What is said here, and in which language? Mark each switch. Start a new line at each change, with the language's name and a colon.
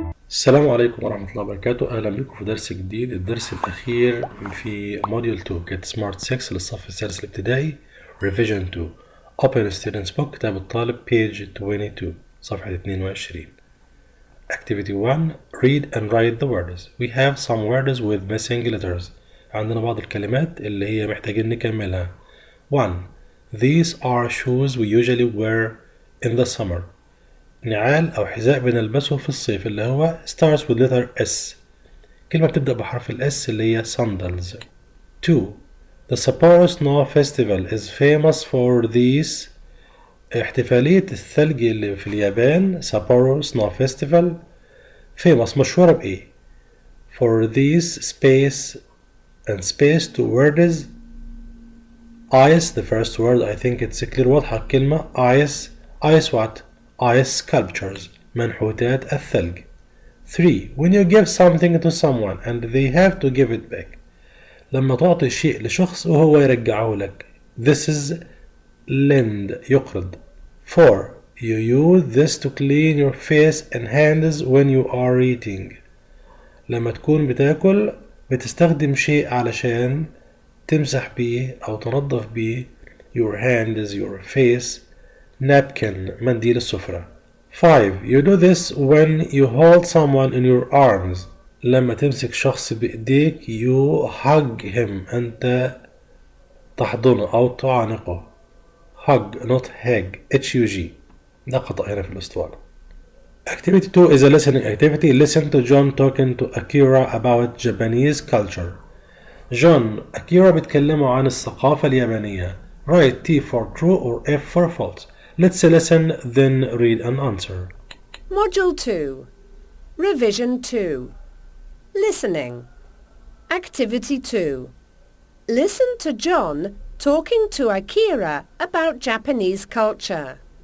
Arabic: السلام عليكم ورحمة الله وبركاته. أهلا بكم في درس جديد، الدرس الأخير في موديول 2 Get Smart 6 للصف السادس الابتدائي Revision 2.
English: Open Students Book
Arabic: كتاب الطالب
English: page 22
Arabic: صفحة 22.
English: Activity 1 Read and write the words. We have some words with missing letters.
Arabic: عندنا بعض الكلمات اللي هي محتاجين نكملها.
English: 1. These are shoes we usually wear in the summer.
Arabic: نعال أو حذاء بنلبسه في الصيف اللي هو
English: starts with letter S.
Arabic: كلمة بتبدأ بحرف ال S اللي هي sandals.
English: 2. The Sapporo Snow Festival is famous for these.
Arabic: احتفالية الثلج اللي في اليابان Sapporo Snow Festival famous مشهورة بإيه؟
English: For these space two words. Ice the first word I think it's clear
Arabic: واضحة الكلمة
English: ice what? Ice sculptures
Arabic: منحوتات الثلج.
English: 3. When you give something to someone and they have to give it back.
Arabic: لما تعطي شيء لشخص وهو يرجعه لك.
English: This is lend
Arabic: يقرض.
English: 4. You use this to clean your face and hands when you are eating.
Arabic: لما تكون بتاكل بتستخدم شيء علشان تمسح بيه أو تنظف بيه
English: your hands, your face.
Arabic: Napkin منديل السفرة.
English: 5. You do this when you hold someone in your arms.
Arabic: لما تمسك شخص بإيديك
English: you hug him
Arabic: أنت تحضنه أو تعانقه.
English: hug not hug H-U-G.
Arabic: ده خطأ هنا في الأسطوانة.
English: Activity 2 is a listening activity. Listen to John talking to Akira about Japanese culture.
Arabic: Akira بيتكلموا عن الثقافة اليابانية.
English: Write T for true or F for false. Let's listen, then read and answer. Module 2. Revision 2. Listening. Activity 2. Listen to John talking to Akira about Japanese culture.